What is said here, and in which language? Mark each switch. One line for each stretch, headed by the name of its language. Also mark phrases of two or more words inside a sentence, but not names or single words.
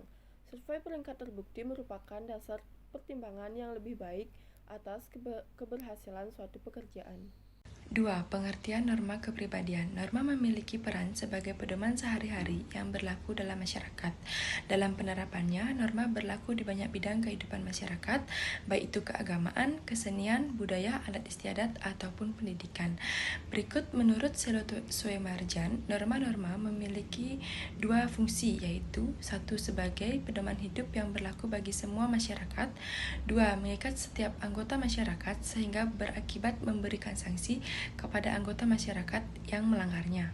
Indonesian: Survei peringkat terbukti merupakan dasar pertimbangan yang lebih baik atas keberhasilan suatu pekerjaan. 2. Pengertian norma kepribadian. Norma memiliki peran sebagai pedoman sehari-hari yang berlaku dalam masyarakat. Dalam penerapannya, norma berlaku di banyak bidang kehidupan masyarakat, baik itu keagamaan, kesenian, budaya, adat istiadat, ataupun pendidikan. Berikut menurut Soemarjan, norma-norma memiliki dua fungsi, yaitu 1. Sebagai pedoman hidup yang berlaku bagi semua masyarakat. 2. Mengikat setiap anggota masyarakat sehingga berakibat memberikan sanksi kepada anggota masyarakat yang melanggarnya.